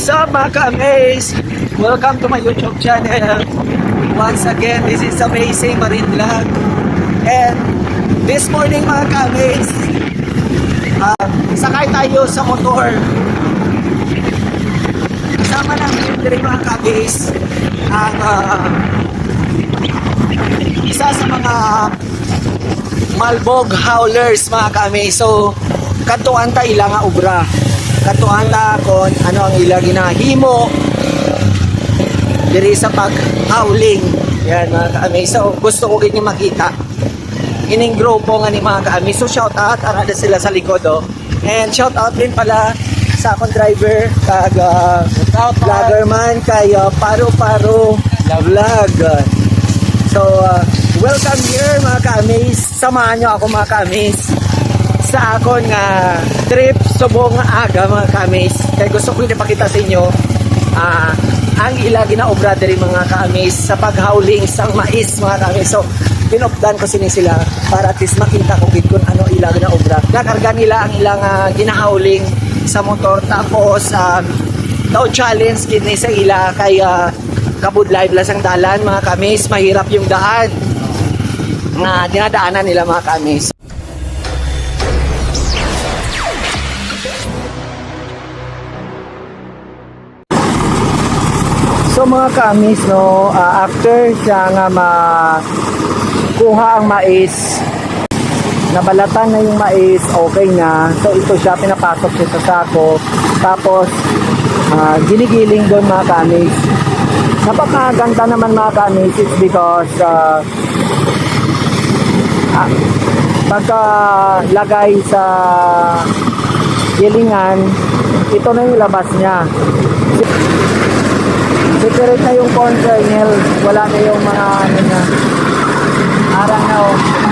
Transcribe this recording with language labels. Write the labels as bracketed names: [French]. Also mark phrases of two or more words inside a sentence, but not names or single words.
[Filipino] up mga ka-amaze? [English] Welcome to my YouTube channel. Once again, this is Amazing Marine Vlog. And this morning [Filipino] mga ka-amaze, sakay tayo sa motor. Kasama namin din mga ka-amaze ang isa sa mga Malbog Howlers mga ka-amaze. So, [Hiligaynon] katuan ta ila nga obra. Katuan ta kon ano ang ila ginahimo diri sa pag-howling. [Filipino] Yan mga ka-amaze. [Hiligaynon] So, gusto ko ganyan makita. Ining grupo nga ni mga ka-amaze. So, [English] shout out. [Hiligaynon] Arada sila sa likod. Oh. And [English] shout out [Hiligaynon] din pala sa akong driver kag vlogger man kay Paro-Paro Vlog. [English] So, welcome here mga ka-amaze. [Hiligaynon] Samahan nyo ako mga ka-amaze sa akong trip subong aga mga ka-amaze. Kaya gusto ko ipakita sa inyo ang ilagi na obra diri mga ka-amaze sa paghowling sang mais mga ka-amaze. So, pinopdan ko sila para at least makita ko kung ano ilagi na obra. Nakarga nila ang ilang ginahowling sa motor. Tapos, daw challenge kini sa ila kay kabudlay lang ang dalan mga ka-amaze. [Filipino] Mahirap yung daan na dinadaanan nila mga ka-amaze. So mga ka-amaze, no, after siya nga makuha ang mais, nabalatan na yung mais, okay na. So ito siya, pinapasok siya sa sako. Tapos ginigiling doon mga ka-amaze. Napakaganda naman mga ka-amaze, [English] it's because [Filipino] pagka lagay sa gilingan, ito na yung labas niya. Separate na yung [English] corn kernel, [Filipino] wala na yung mga ano na arang na oh.